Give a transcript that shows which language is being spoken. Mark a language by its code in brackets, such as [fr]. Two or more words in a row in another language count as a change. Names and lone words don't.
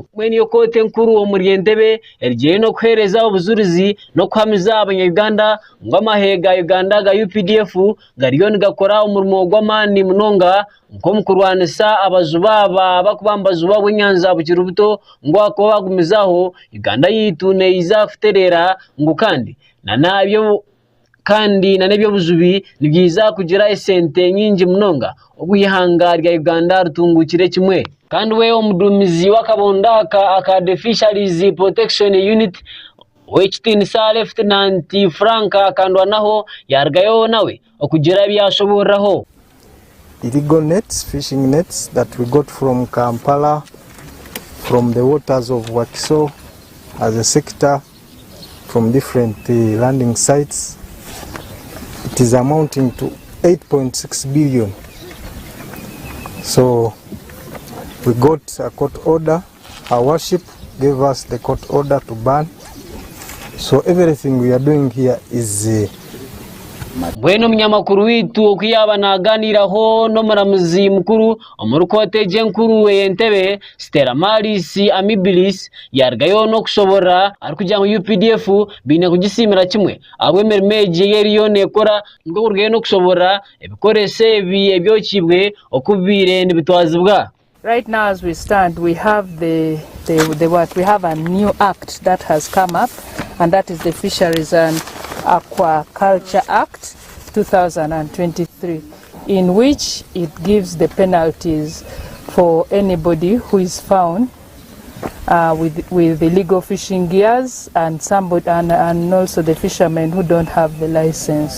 [nyn] Mbwenu iyo kooti enkuru omuri Entebbe erigireyo n'okuheereza obujulizi n'okuhamiza abanya-Uganda ngu amahega Uganda ga UPDF gariyo nigakora omurimo gw'amaani munonga nk'omu kurwanisa abajubi aba bakuba nibajuba obw'enyanja bukiri buto ngu akuba bagumizaho Uganda yitu neiza kutereera ngu kandi n'ebyo bujubi nibyiza kugira esente nyingi munonga obw'ihanga rya Uganda rutungukire kimwe. Kandi we omudumizi w'akabondo aka The Fisheries Protection Unit w'ekitinisa Lieutenant Frank akandwanaho yarugayo nawe okugira byashoboraho. [en] Illegal nets, fishing nets that we got from Kampala, from the waters of Wakiso as a sector, from different landing sites. It is amounting to 8.6 billion. So we got a court order. Our worship gave us the court order to ban. So everything we are doing here is [nyn] Mbwenu munyamakuru witu okuyaba naganiraho n'omuramuzi mukuru omuri kooti enkuru y'Entebbe Stella Maris Amibilis yarugayo n'okushobora arikugira mu UPDF biine kugisiimira kimwe abw'emirimo egi eriyo nekora ngo kurugayo n'okushobora ebikoresho ebi ebyokibwe okubiire nibitwazibwa. [en] Right now, as we stand, we have we have a new act that has come up, and that is the Fisheries and Aquaculture Act 2023, in which it gives the penalties for anybody who is found with illegal fishing gears and also the fishermen who don't have the license.